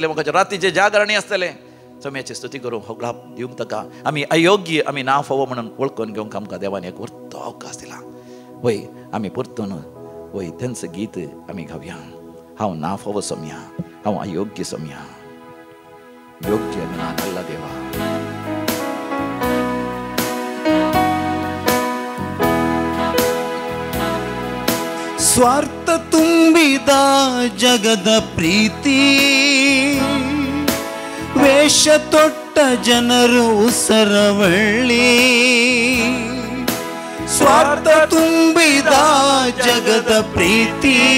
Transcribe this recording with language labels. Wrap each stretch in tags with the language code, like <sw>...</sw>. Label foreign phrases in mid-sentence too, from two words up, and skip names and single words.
<kok>म्हाका रातीचे जागरणी आसतले. समयाची स्तुती करूं होगळाप दिवंक ताका आमी अयोग्य आमी ना फोव म्हणून वळखून घेवंक आमकां देवान एक वर्तो अवकाश दिला. वय आमी परतून वय तेंच गीत आमी गावया. हांव ना फोव सोम्या हांव अयोग्य सोम्या</kok> <kn>ಯೋಗ್ಯ ನಾನಲ್ಲ ದೇವಾ. ಸ್ವಾರ್ಥ ತುಂಬಿದ ಜಗದ ಪ್ರೀತಿ ವೇಷ ತೊಟ್ಟ ಜನರು ಉಸರವಳ್ಳಿ ಸ್ವಾರ್ಥ ತುಂಬಿದ ಜಗದ ಪ್ರೀತಿ</kn>